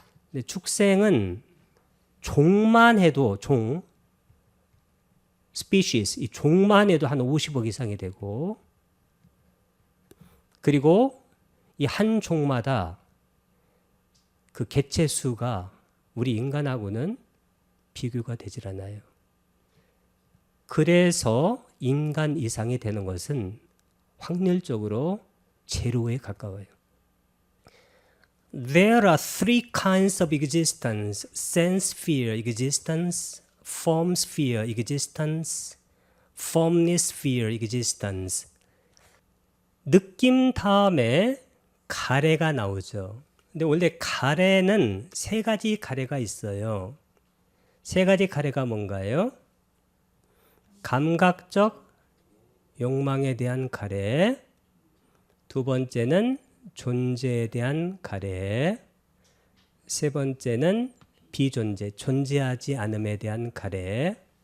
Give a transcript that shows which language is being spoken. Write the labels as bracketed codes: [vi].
[ko] 근데 축생은 종만 해도 species, 이 종만 해도 한 50억 이상이 되고 그리고 이 한 종마다 그 개체 수가 우리 인간하고는 비교가 되질 않아요. 그래서 인간 이상이 되는 것은 확률적으로 제로에 가까워요. [en] There are three kinds of existence: sense sphere existence, form sphere existence, formless sphere existence. [ko] 느낌 다음에 가래가 나오죠. 근데 원래 가래는 세 가지 가래가 있어요. 세 가지 가래가 뭔가요? 감각적 욕망에 대한 가래, 두 번째는 존재에 대한 가래, 세 번째는 비존재, 존재하지 않음에 대한 가래.